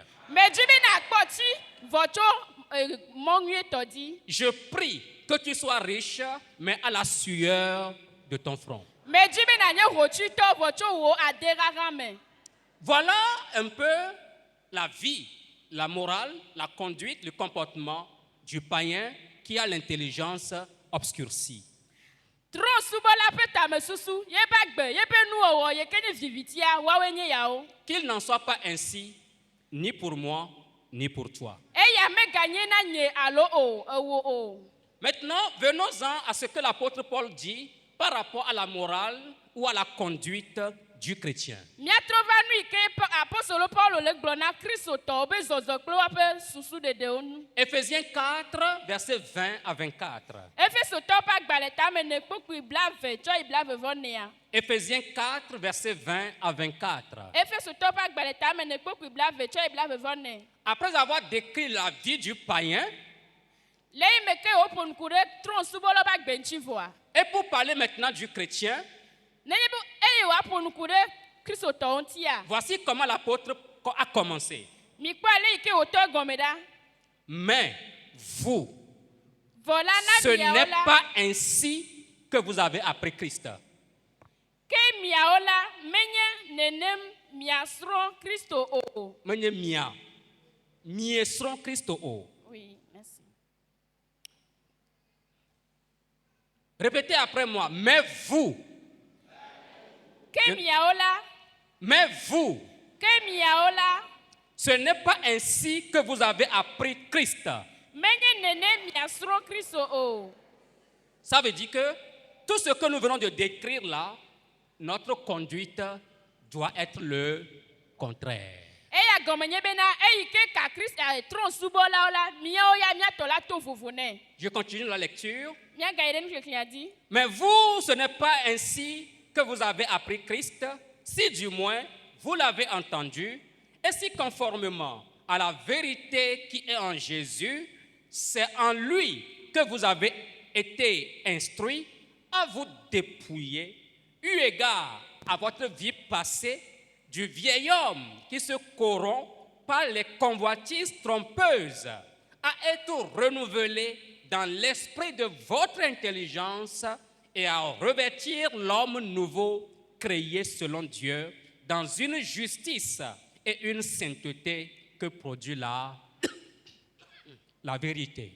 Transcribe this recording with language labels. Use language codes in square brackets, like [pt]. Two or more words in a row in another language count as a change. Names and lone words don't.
[ee] Medzi be nakpɔ tsi vɔ tso mɔ nyuietɔ dzi. [fr] Je prie que tu sois riche, mais à la sueur de ton front. [ee] Medzi be nanye hotsitɔ vɔ tso wò adeɣaɣa me. [fr] Voilà un peu la vie, la morale, la conduite, le comportement du païen qui a l'intelligence obscurcie. [ee] Trɔ subɔla ƒe tamesusu, yebe agbe, yebe nuwɔwɔ yi ke nye vivitia, woawoe nye yawo. [fr] Qu'il n'en soit pas ainsi, ni pour moi, ni pour toi. [ee] Eya meganye na nye alo o, ewo o. [fr] Maintenant, venons-en à ce que l'apôtre Paul dit par rapport à la morale ou à la conduite du chrétien. [ee] Míatrɔ va nu yi ke apostolo Paulo le gblɔ na kristotɔwo be zɔzɔ kple woaƒe susu ɖeɖewo nu. [fr] Éphésiens 4, versets 20 à 24. [ee] Efesotɔwo ƒe agbalẽ tame ne kpokpui blave tsɔ yi blavevɔnea. [fr] Éphésiens 4, versets 20 à 24. [ee] Efesotɔwo ƒe agbalẽ tame ne kpokpui blave tsɔ yi blavevɔne. [fr] Après avoir décrit la vie du païen, [ee] Le yi me ke woƒo nuku ɖe trɔ̃subɔlawo ƒe agbe ŋuti vɔa. [fr] et pour parler maintenant du chrétien, [ee] Nenye be eye woaƒo nuku ɖe kristotɔwo ŋutia. [fr] voici comment l'apôtre a commencé. [ee] Mikpɔ ale yi ke wòtɔ gɔme ɖa. [fr] Mais vous, [ee] Vɔ la [fr] ce [ee] na miawo [fr] n'est [ee] la. [fr] pas ainsi que vous avez appris Christ. [ee] Ke miawo la menye nenem miasrɔ̃ Kristo o. Menye mia, miesrɔ̃ Kristo o. [fr] Oui, merci. Répétez après moi. Mais vous, [ee] Ke miawo la. [fr] mais vous, [ee] Ke miawo la. [fr] Ce n'est pas ainsi que vous avez appris Christ. [ee] menye nene miasro Kristo o. [fr] Ça veut dire que tout ce que nous venons de décrire là, notre conduite doit être le contraire. [ee] Eya gɔmenye bena eyi ke ka Kristo tron subɔlawo la miawo ya miatɔ la to vovo nɛ. [fr] Je continue la lecture. [ee] Miaga yi ɖe nu kekea di. [fr] Mais vous, ce n'est pas ainsi que vous avez appris Christ, si du moins vous l'avez entendu, et si conformément à la vérité qui est en Jésus, c'est en lui que vous avez été instruits à vous dépouiller, eu égard à votre vie passée, du vieil homme qui se corrompt par les convoitises trompeuses, à être renouvelé dans l'esprit de votre intelligence et à revêtir l'homme nouveau créé selon Dieu dans une justice et une sainteté que produit la vérité.